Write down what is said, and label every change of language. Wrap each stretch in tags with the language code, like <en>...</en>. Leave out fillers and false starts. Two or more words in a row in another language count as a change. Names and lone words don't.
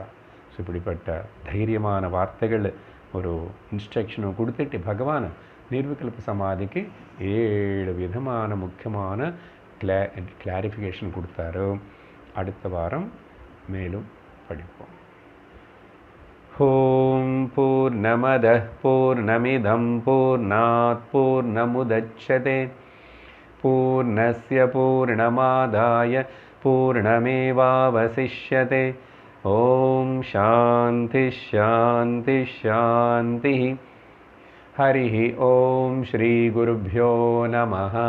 <ta>ஸோ இப்படிப்பட்ட தைரியமான வார்த்தைகள் ஒரு இன்ஸ்ட்ரக்ஷனும் கொடுத்துட்டு பகவான் நிர்விகல்ப சமாதிக்கு 7 விதமான முக்கியமான கிளாரிஃபிகேஷன் கொடுத்தாரு. அடுத்த வாரம் மேலும் படிப்போம்.</ta> <sa>ॐ पूर्णमदः पूर्णमिदं पूर्णात् पूर्णमुदच्यते पूर्णस्य पूर्णमादाय पूर्णमेवावशिष्यते. ॐ शान्ति शान्ति शान्ति. हरि ॐ श्री गुरुभ्यो नमः.</sa>